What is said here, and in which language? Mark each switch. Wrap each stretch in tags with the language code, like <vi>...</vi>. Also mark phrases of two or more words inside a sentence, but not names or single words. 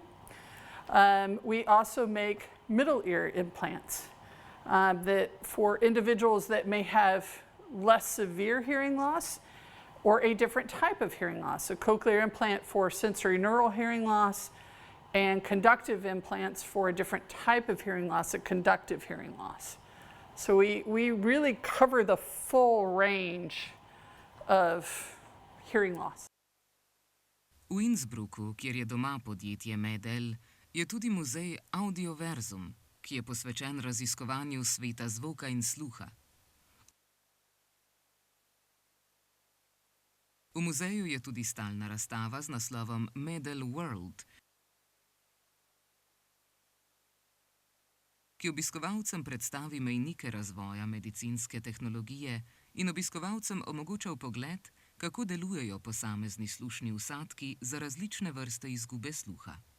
<en>We also make middle ear implants that for individuals that may have less severe hearing loss or a different type of hearing loss. A cochlear implant for sensory neural hearing loss and conductive implants for a different type of hearing loss, a conductive hearing loss. So we really cover the full range of hearing loss.</en> <sl>V Innsbrucku, kjer je doma podjetje Med-El, je tudi muzej Audioverzum, ki je posvečen raziskovanju sveta zvoka in sluha. V muzeju je tudi stalna razstava z naslovom Med-El World, ki obiskovalcem predstavi mejnike razvoja medicinske tehnologije in obiskovalcem omogoča vpogled, kako delujejo posamezni slušni usadki za različne vrste izgube sluha.</sl>